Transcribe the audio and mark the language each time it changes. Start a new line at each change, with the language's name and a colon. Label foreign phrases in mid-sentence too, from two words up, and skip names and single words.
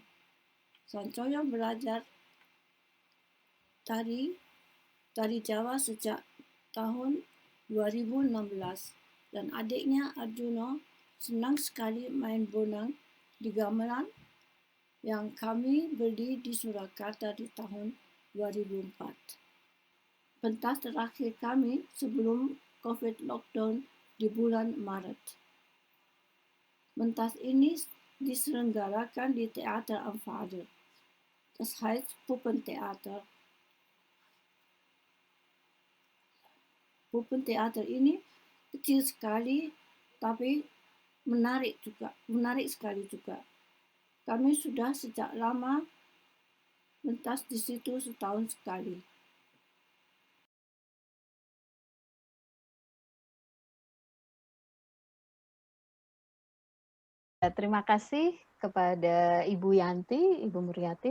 Indonesian: Sancoyo belajar tari Jawa sejak tahun 2016 dan adiknya Arjuno senang sekali main bonang di gamelan yang kami beli di Surakarta di tahun 2004. Pentas terakhir kami sebelum COVID lockdown di bulan Maret. Pentas ini diselenggarakan di Theater am Vader.
German: Das heißt Puppentheater.
Indonesian: Puppentheater ini kecil sekali tapi menarik sekali juga. Kami sudah sejak lama pentas di situ setahun sekali. Terima kasih kepada Ibu Yanti, Ibu Muriati.